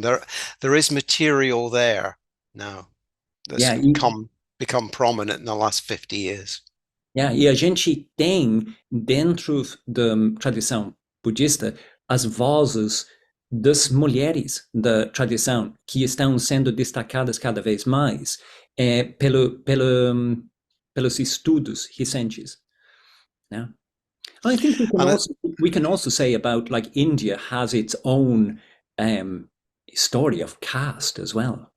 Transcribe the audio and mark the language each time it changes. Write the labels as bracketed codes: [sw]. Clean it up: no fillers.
[en] There is material there now that's become prominent in the last 50 years. [pt] E a gente tem, dentro da tradição budista, as vozes das mulheres da tradição que estão sendo destacadas cada vez mais pelos estudos recentes. [en] Yeah. I think we can also say about, like, India has its own story of caste as well.